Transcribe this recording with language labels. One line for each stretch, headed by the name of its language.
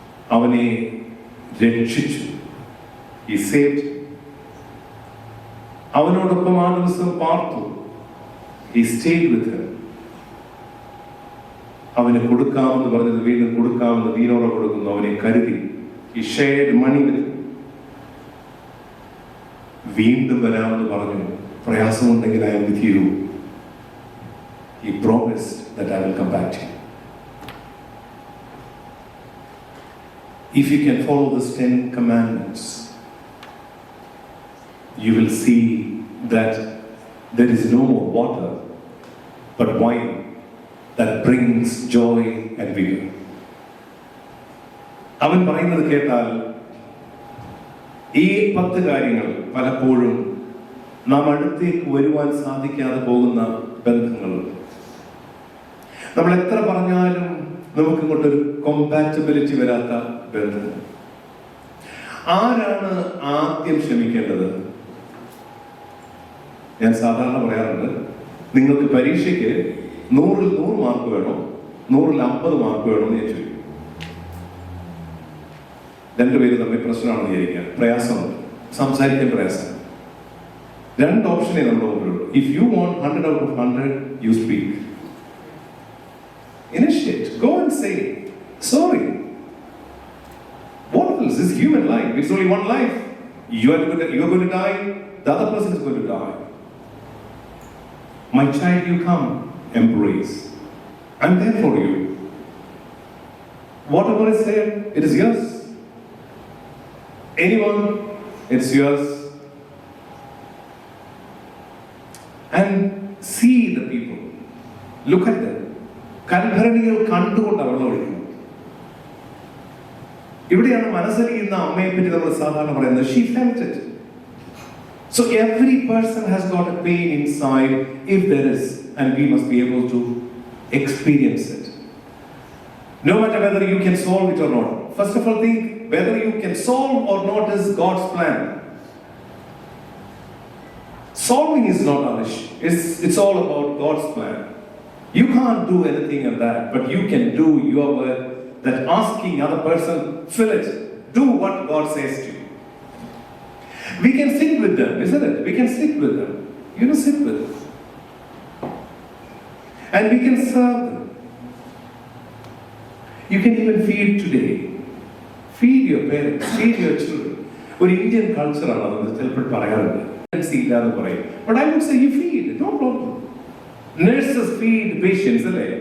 Malayalam: അവനെ രക്ഷിച്ചു.
English: He saved him.
Malayalam: അവനോടൊപ്പം ആ ദിവസം പാർത്തു.
English: He stayed with him.
Malayalam: അവന് കൊടുക്കാമെന്ന് പറഞ്ഞത് വീണ്ടും കൊടുക്കാമെന്ന് ദീനോറ കൊടുക്കുന്നു. അവനെ കരുതി.
English: He shared money with him.
Malayalam: വീണ്ടും വരാമെന്ന് പറഞ്ഞു. പ്രയാസമുണ്ടെങ്കിൽ
English: I am with you. He promised that I will come back to you. If you can follow these 10 commandments, you will see that there is no more water but wine that brings joy and vigor.
Malayalam: അവൻ പറയുന്നത് കേട്ടാൽ ഈ 10 കാര്യങ്ങൾ പലപ്പോഴും നാം അടുത്തേക്ക് വരുവാൻ സാധിക്കാതെ പോകുന്ന ബന്ധങ്ങളുണ്ട്. നമ്മൾ എത്ര പറഞ്ഞാലും നമുക്ക് ഇങ്ങോട്ടൊരു കോമ്പാറ്റബിലിറ്റി വരാത്ത ബന്ധങ്ങൾ. ആരാണ് ആദ്യം ക്ഷമിക്കേണ്ടത്? ഞാൻ സാധാരണ പറയാറുണ്ട്, നിങ്ങൾക്ക് പരീക്ഷയ്ക്ക് 100-ൽ 100 മാർക്ക് വേണോ 100-ൽ 50 മാർക്ക് വേണോ എന്ന് ഞാൻ ചോദിക്കും. രണ്ടുപേരും തമ്മിൽ പ്രശ്നമാണെന്ന് വിചാരിക്കുക, പ്രയാസമുണ്ട്, സംസാരിക്കാൻ പ്രയാസം. രണ്ട് ഓപ്ഷനേ നമ്മുടെ മുമ്പിലുള്ളൂ.
English: If you want 100 out of 100, you speak. Initiate. Go and say sorry. What else? This is human life. It's only one life. You are going to die. The other person is going to die. My child, you come, embrace. I'm there for you. Whatever is there, it is yours. Anyone, it's yours. And see the people. Look at them.
Malayalam: കൽഭരണികൾ കണ്ടുകൊണ്ട് വെള്ളം ഒഴിക്കുന്നു. ഇവിടെയാണ് മനസ്സലിയുന്ന അമ്മയെ പറ്റി നമ്മൾ സാധാരണ പറയുന്നത്.
English: She felt it. So every person has got a pain inside, if there is, and we must be able to experience it. No matter whether you can solve it or not. First of all, think whether you can solve or not is God's plan. Solving is not our issue. It's all about God's plan. You can't do anything in that, but you can do your work. That asking other person, fill it. Do what God says to you. We can sit with them, isn't it? We can sit with them. You know, sit with them. And we can serve them. You can even feed today. Feed your parents, feed your children.
Malayalam: ഒരു Indian കൾച്ചറാണ് അത് ചിലപ്പോൾ പറയാറുണ്ട്.
English: But I would say you feed, no problem. Nurses feed patients, അല്ലേ?